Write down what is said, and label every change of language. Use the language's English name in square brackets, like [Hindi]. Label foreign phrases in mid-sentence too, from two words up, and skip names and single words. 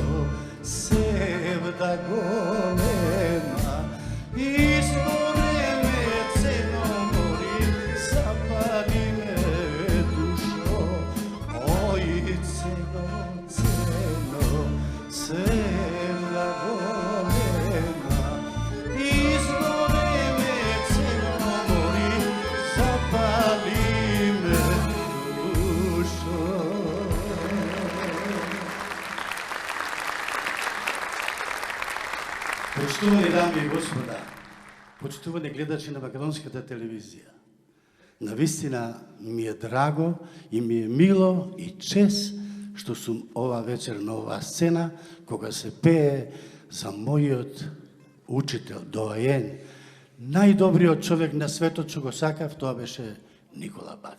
[Macedonian] севда голема, изгоре ме цено мори, запали ме душо, ој цено, цено, севда голема, изгоре ме цено мори, запали ме душо. Почитувани дами и господа, почитувани гледачи на македонската телевизија, навистина ми е драго и ми е мило и чест што сум ова вечер на оваа сцена, кога се пее за мојот учител, доаен, најдобриот човек на светот што го сакав, тоа беше Никола Бадев.